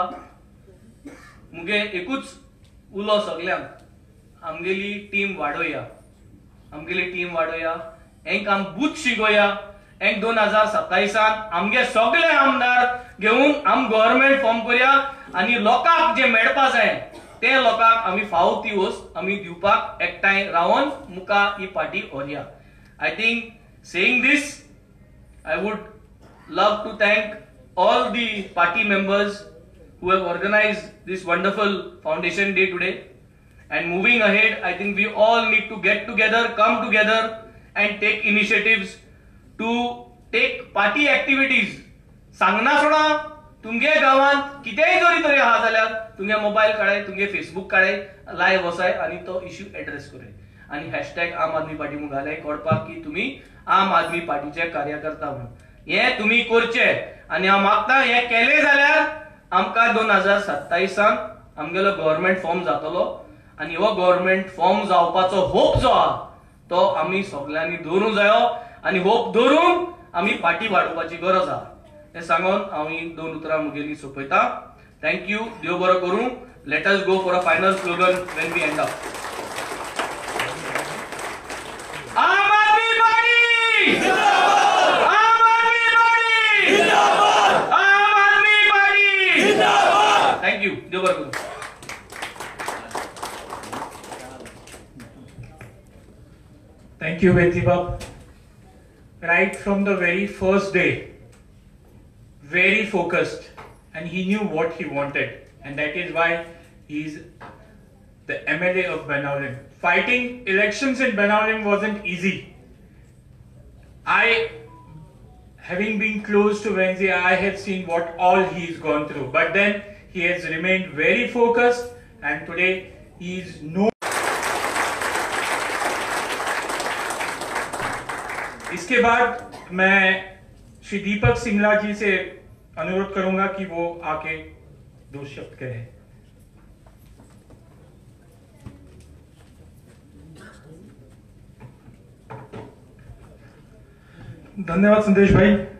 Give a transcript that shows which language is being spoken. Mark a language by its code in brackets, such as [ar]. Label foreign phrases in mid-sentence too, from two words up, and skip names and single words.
[kok] मुगे एकूच उलो सगळ्यांक आमगेली टीम वाडोया हेंक आम बूथ शिकोया. हेंक 2027 आमगे सगळे आमदार घेऊन आम [en] government form [kok] करूया आणि लोकांक जे मेळपा जाय ते लोकांक आमी फावो ती वस्त आमी दिवपाक एकठांय रावन मुका ही पार्टी व्हरया. [en] I think saying this I would love to thank all the party members who have organized this wonderful foundation day today. And moving ahead, I think we all need to get together, come together and take initiatives to take party activities. [kok] सांगना सोडा तुमगे गावात कितेय जरी तरी हा जाल्यार तुमगे मोबाईल काढाय तुमगे फेसबुक काढाय लाईव्ह वसाय आणि तो इश्यू एड्रेस कराय आणि हॅशटॅग आम आदमी पार्टी मुगाले कळपाक की तुम्ही आम आदमी पार्टीचे कार्यकर्ता म्हणून हे तुम्ही करचे आणि हांव मागता हे केले जाल्यार आमकां 2027 आमगेलो [en] government form [kok] जातलो आणि हो [en] government form [kok] जावपाचो होप जो आहा तो आमी सगळ्यांनी दवरूंक जायो आणि होप दवरून आमी पार्टी वाडोवपाची गरज आहा हे सांगून हांव ही 2 उतरां मुगेली सोंपयता. [en] Thank you. [kok] देव बरो करूं. [en] Let us go for a final slogan when we end up. [hi] आम आदमी पार्टी जिंदाबाद. आम आदमी पार्टी जिंदाबाद. आम आदमी पार्टी जिंदाबाद. [kok] थँक्यू. देव बरो करूं. [en] Thank you, Benzibab. Right from the very first day, very focused, and he knew what he wanted, and that is why he's the MLA of Benaulim. Fighting elections in Benaulim wasn't easy. Having been close to Benzi, I have seen what all he's gone through, but then he has remained very focused, and today he is no. [hi] इसके बाद मैं श्री दीपक सिंगला जी से अनुरोध करूंगा कि वो आके 2 शब्द कहें. धन्यवाद संदेश भाई.